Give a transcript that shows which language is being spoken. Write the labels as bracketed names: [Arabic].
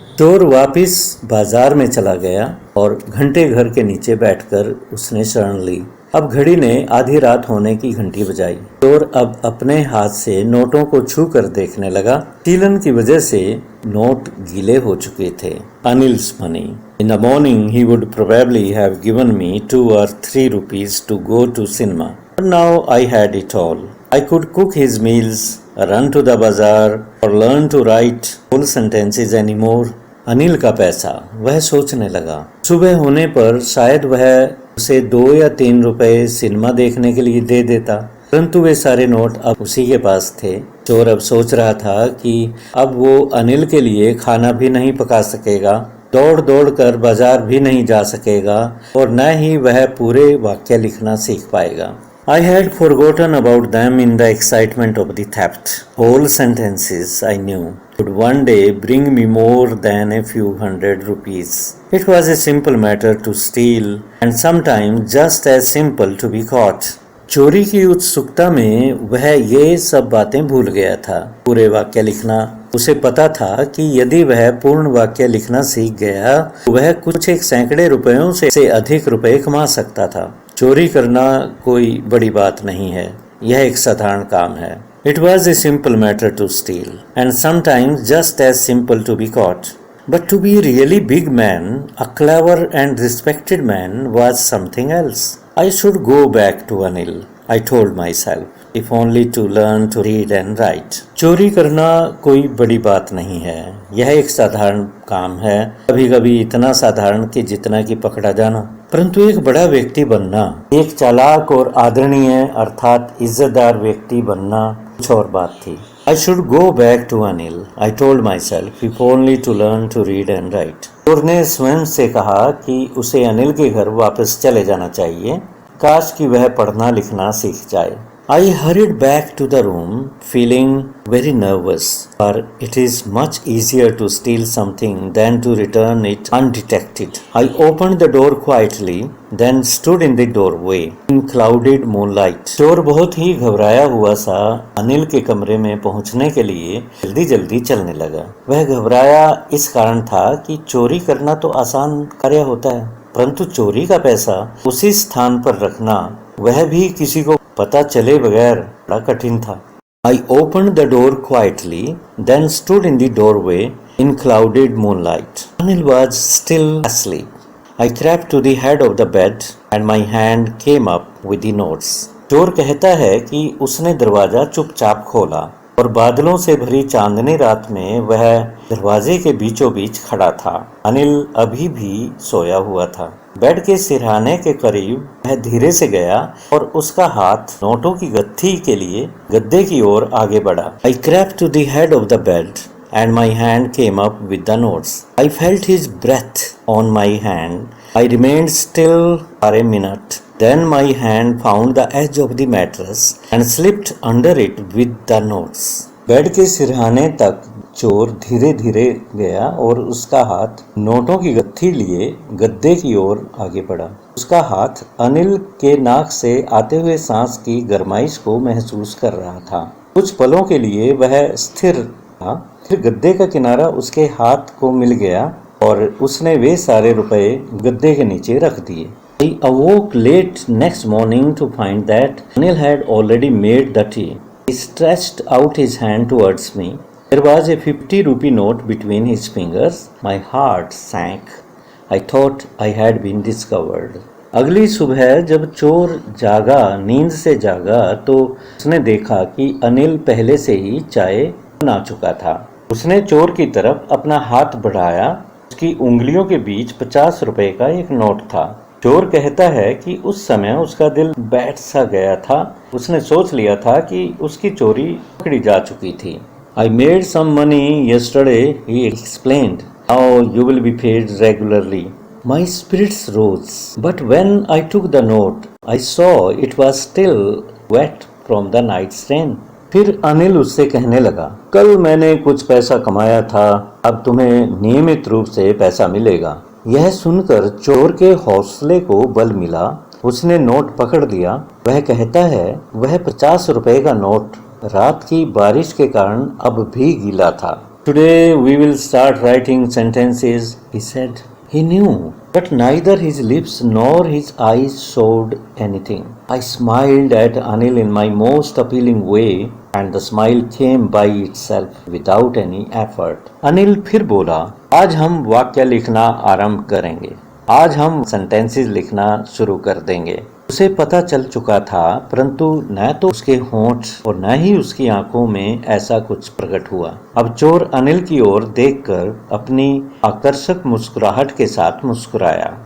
[Hindi] चोर वापिस बाजार में चला गया और घंटे घर के नीचे बैठकर उसने शरण ली। अब घड़ी ने आधी रात होने की घंटी बजाई। चोर अब अपने हाथ से नोटों को छू कर देखने लगा। सीलन की वजह से नोट गीले हो चुके थे। [English] Anil's money. In the morning he would probably have given me 2 or 3 rupees to go to cinema. But now I had it all. I could cook his meals, run to the bazaar or learn to write full sentences anymore. [Hindi] Anil का पैसा, वह सोचने लगा। सुबह होने पर शायद वह उसे 2 या 3 रुपए सिनेमा देखने के लिए दे देता, परंतु वे सारे नोट अब उसी के पास थे। चोर अब सोच रहा था कि अब वो अनिल के लिए खाना भी नहीं पका सकेगा, दौड़ दौड़ कर बाजार भी नहीं जा सकेगा और न ही वह पूरे वाक्य लिखना सीख पाएगा। [English] I had forgotten about them in the excitement of the theft. Whole sentences I knew would one day bring me more than a few hundred rupees. It was a simple matter to steal and sometimes just as simple to be caught. [Hindi] चोरी की उत्सुकता में वह ये सब बातें भूल गया था। पूरे वाक्य लिखना, उसे पता था कि यदि वह पूर्ण वाक्य लिखना सीख गया तो वह कुछ एक सैकड़े रुपयों से अधिक रुपए कमा सकता था। चोरी करना कोई बड़ी बात नहीं है, यह एक साधारण काम है। [English] It was a simple matter to steal and sometimes just as simple to be caught. But to be a really big man, a clever and respected man was something else. I should go back to Anil, I told myself, if only to learn to read and write. [Hindi] चोरी करना कोई बड़ी बात नहीं है, यह एक साधारण काम है, कभी कभी इतना साधारण कि जितना कि पकड़ा जाना। परंतु एक बड़ा व्यक्ति बनना, एक चालाक और आदरणीय अर्थात इज्जतदार व्यक्ति बनना कुछ और बात थी। [English] I should go back to Anil, I told myself, if only to learn to read and write. [Hindi] चोर ने स्वयं से कहा कि उसे अनिल के घर वापस चले जाना चाहिए, काश कि वह पढ़ना लिखना सीख जाए। [English] I hurried back to the room, feeling very nervous, for it is much easier to steal something than to return it undetected. I opened the door quietly, then stood in the doorway in clouded moonlight. [Hindi] चोर बहुत ही घबराया हुआ सा अनिल के कमरे में पहुंचने के लिए जल्दी जल्दी चलने लगा। वह घबराया इस कारण था कि चोरी करना तो आसान कार्य होता है, परंतु चोरी का पैसा उसी स्थान पर रखना, वह भी किसी को पता चले बगैर, बड़ा कठिन था। [English] I opened the door quietly, then stood in the doorway in clouded moonlight. Anil was still asleep. I crept to the head of the bed and my hand came up with the notes. [Hindi] चोर कहता है कि उसने दरवाजा चुपचाप खोला और बादलों से भरी चांदनी रात में वह दरवाजे के बीचों बीच खड़ा था। अनिल अभी भी सोया हुआ था। बेड के सिरहाने के करीब वह धीरे से गया और उसका हाथ नोटों की गत्थी के लिए गद्दे की ओर आगे बढ़ा। [English] I crept to the head of the bed and my hand came up with the notes. I felt his breath on my hand. I remained still for a minute. Then my hand found the edge of the mattress and slipped under it with the notes. [Hindi] Bed के सिरहाने तक चोर धीरे धीरे गया और उसका हाथ नोटों की गत्थी लिए गद्दे की ओर आगे बढ़ा। उसका हाथ अनिल के नाक से आते हुए सांस की गरमाइश को महसूस कर रहा था। कुछ पलों के लिए वह स्थिर था, फिर गद्दे का किनारा उसके हाथ को मिल गया और उसने वे सारे रुपए गद्दे के नीचे रख दिए। [English] I awoke late next morning to find that Anil had already made the tea. He stretched out his hand towards me. There was a 50 rupee note between his fingers. My heart sank. I thought I had been discovered. [Hindi] अगली सुबह जब चोर जागा, नींद से जागा, तो उसने देखा कि अनिल पहले से ही चाय बना चुका था। उसने चोर की तरफ अपना हाथ बढ़ाया। उसकी उंगलियों के बीच 50 रुपए का एक नोट था। चोर कहता है कि उस समय उसका दिल बैठ सा गया था। उसने सोच लिया था कि उसकी चोरी पकड़ी जा चुकी थी। [English] I made some money yesterday, he explained. Now you will be paid regularly. My spirits rose, but when I took the note, I saw it was still wet from the night's rain. [Hindi] फिर अनिल उससे कहने लगा, कल मैंने कुछ पैसा कमाया था, अब तुम्हें नियमित रूप से पैसा मिलेगा। यह सुनकर चोर के हौसले को बल मिला। उसने नोट पकड़ लिया। वह कहता है वह 50 रुपए का नोट रात की बारिश के कारण अब भी गीला था। [English] Today we will start writing sentences, he said. He knew, but neither his lips nor his eyes showed anything. I smiled at Anil in my most appealing way, and the smile came by itself without any effort. [Hindi] Anil फिर बोला, आज हम वाक्य लिखना आरंभ करेंगे। आज हम सेंटेंसेस लिखना शुरू कर देंगे। उसे पता चल चुका था, परंतु न तो उसके होंठ और न ही उसकी आंखों में ऐसा कुछ प्रकट हुआ। अब चोर अनिल की ओर देखकर अपनी आकर्षक मुस्कुराहट के साथ मुस्कुराया।